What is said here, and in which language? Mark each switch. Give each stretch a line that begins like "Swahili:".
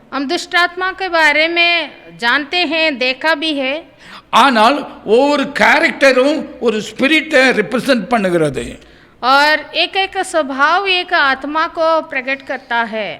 Hindi: हम दुष्ट आत्मा के बारे में जानते हैं, देखा भी है।
Tamil: ஆனால் ஒவ்வொரு கேரக்டரும் ஒரு ஸ்பிரிட்டை ரிப்ரசன்ட் பண்ணுகிறது.
Hindi: और एक एक स्वभाव एक आत्मा को प्रकट करता है।